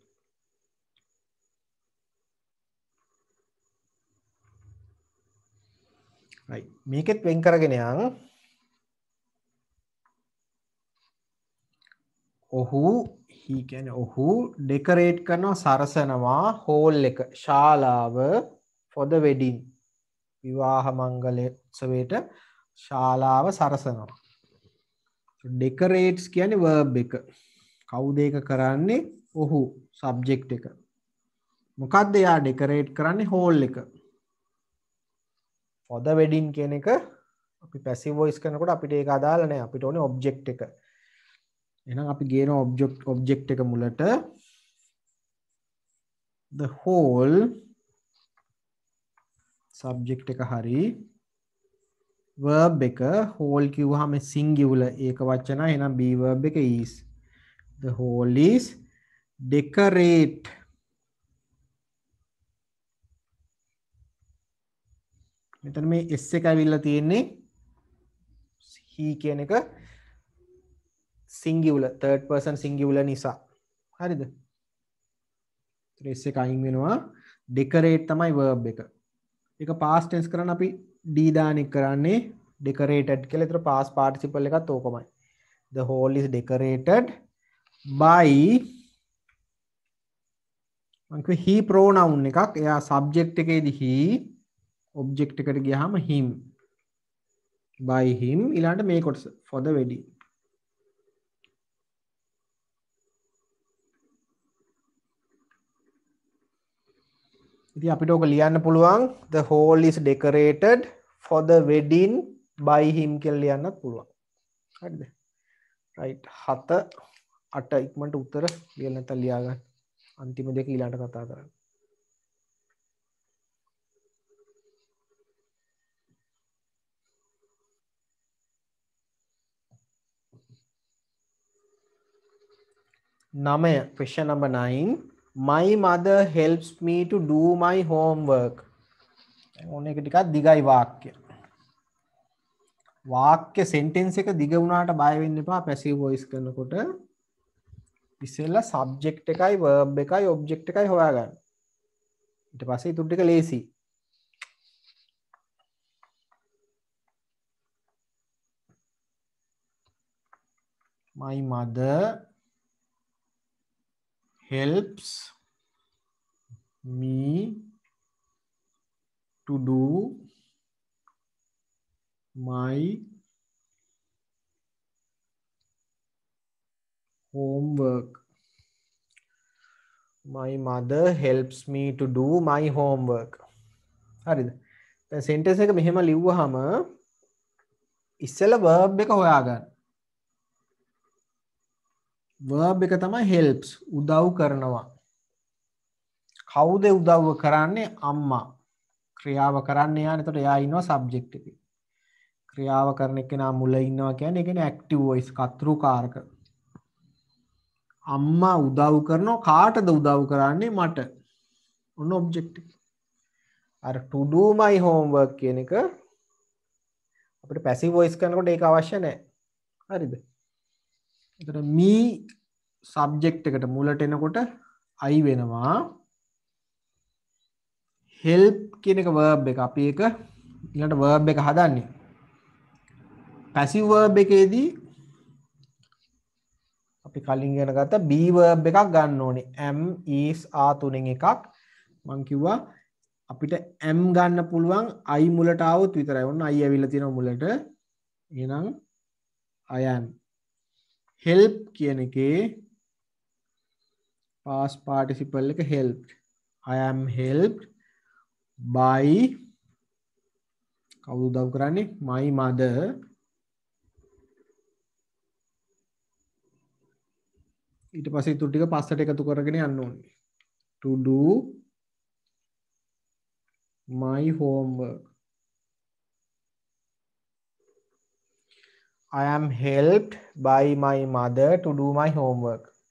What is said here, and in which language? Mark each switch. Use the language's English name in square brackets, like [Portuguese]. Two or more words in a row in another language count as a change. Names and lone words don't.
[English] right. [Sinhala] මේකෙත් වෙන් කරගෙන යන්. ඔහු he කියන්නේ ඔහු decorate කරනවා සරසනවා hall එක ශාලාව [English] for the wedding. [Sinhala] විවාහ මංගල උත්සවයට ශාලාව සරසනවා. decorates කියන්නේ verb එක. කවුද ඒක කරන්නේ? ඔහු subject එක. මොකක්ද එයා decorate කරන්නේ? hall එක. [English] for the wedding [Sinhala] කියන එක අපි [English] passive voice [Sinhala] කරනකොට අපිට ඒක අදාළ නැහැ. අපිට ඕනේ object එක. එහෙනම් අපි ගේන object එක මුලට [English] the whole subject [Sinhala] එක හරි verb එක whole කිව්වහම singular ඒක වචනයි. [English] එහෙනම් be verb එක is. The whole is decorate. [Sinhala] මෙතන මේ s එක ඇවිල්ලා තියෙන්නේ he කියන එක [English] singular third person singular [Sinhala] නිසා හරිද s එක අයින් වෙනවා decorate තමයි verb එක ඒක [English] past tense [Sinhala] කරන්න අපි d දාන එක කරන්නේ decorated කියලා ඒතර [English] past participle [Sinhala] එකත් ඕකමයි [English] the hall is decorated by මං he pronoun එකක් එයා subject එකේදී he object [Sinhala] එකට ගියාම [English] him by him [Sinhala] ඊළඟට මේ කොටස [English] for the wedding [Sinhala] ඉතින් අපිට ඔක ලියන්න පුළුවන් [English] the hall is decorated for the wedding by him [Sinhala] කියලා ලියන්නත් පුළුවන් හරිද right 7 8 ඉක්මනට උත්තර ලියලා නැත්නම් ලියා ගන්න අන්තිම දෙක ඊළඟට කතා කරන්න Namaya, [English] question number 9. My mother helps me to do my homework. [Sinhala] ඕන එක ටිකක් දිගයි වාක්‍ය. වාක්‍ය sentence එක දිග වුණාට බය වෙන්න එපා [English] passive voice [Sinhala] කරනකොට. ඉස්සෙල්ලා subject එකයි verb එකයි object එකයි හොයාගන්න. ඊට පස්සේ ඊටු ටික ලේසි. [English] My mother helps me to do my homework. My mother helps me to do my homework. [Sinhala] හරිද? දැන් sentence එක මෙහෙම ලිව්වහම ඉස්සෙල්ලා verb එක හොයාගන්න. verb එක තමයි helps උදව් කරනවා කවුද උදව් කරන්නේ අම්මා ක්‍රියාව කරන්නේ යානේ එතකොට එයා ඉන්නවා subject එකේ ක්‍රියාව කරන එක්කෙනා මුල ඉන්නවා කියන්නේ ඒ කියන්නේ [English] active voice [Sinhala] කර්තෘකාරක අම්මා උදව් කරනවා කාටද උදව් කරන්නේ මට ඔන්න object එක අර [English] to do my homework [Sinhala] කියන එක අපිට [English] passive voice [Sinhala] කරනකොට ඒක අවශ්‍ය නැහැ හරිද එතකොට me subject එකට මුලට එනකොට I වෙනවා help කියන එක verb එක අපි ඒක ඊළඟට verb එක හදන්නේ [English] passive verb [Sinhala] එකේදී අපි කලින් ඉගෙන ගත්ත [English] be verb [Sinhala] එකක් ගන්න ඕනේ [English] am is are [Sinhala] තුනෙන් එකක් මම කිව්වා අපිට am ගන්න පුළුවන් I මුලට આવොත් විතරයි ඔන්න I ඇවිල්ලා තියෙනවා මුලට එහෙනම් [English] I am help [Sinhala] කියන එකේ [English] past participle එක helped I am helped by [Sinhala] කවුද උදව් කරන්නේ [English] my mother [Sinhala] ඊට පස්සේ ඊටු ටික පස්සට එකතු කරගෙන යන්න ඕනේ [English] to do my homework I am helped by my mother to do my homework.